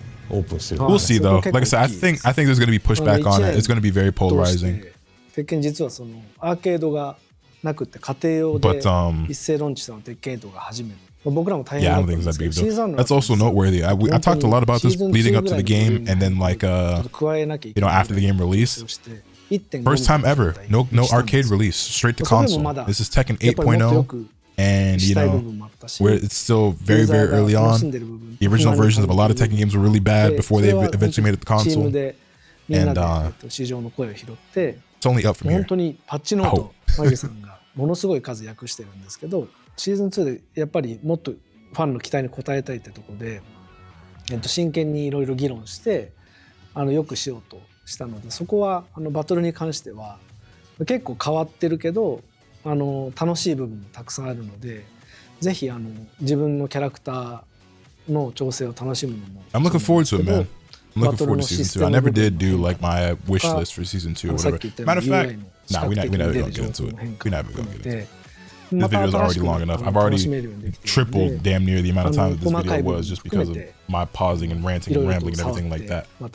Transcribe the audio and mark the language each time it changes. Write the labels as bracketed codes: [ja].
[en] We'll see though. Like I said, I think there's going to be pushback on it. It's going to be very polarizing. [ja] 鉄拳実はそのアーケードがなくて家庭用で一斉ローンチしたの鉄拳8が初めて。僕らも大変だったんですけど、シーズン [en] That's also noteworthy. I talked a lot about this leading up to the game and then like you know after the game release. First time ever, no arcade release, straight to console. This is Tekken 8.0 and you know where it's still very, very early on. The original versions of a lot of Tekken games were really bad before they eventually made it to console. And it's only up from here. [ja] 本当にパッチノートマギさんがものすごい数訳してるんですけど、シーズン2でやっぱりもっとファンの期待に応えたいってところで、真剣にいろいろ議論してよくしようとしたので、そこはバトルに関しては結構変わってるけど楽しい部分もたくさんあるので、ぜひ自分のキャラクターの調整を楽しむのも。 [en] I'm looking forward to it, man. I'm looking forward to season 2. I never did do like my wish list for season 2 or whatever. Matter of fact, nah, we're not gonna get into it. We're not gonna get into it. This video is already long enough. I've already tripled damn near the amount of time that this video was just because of my pausing and ranting and rambling and everything like that.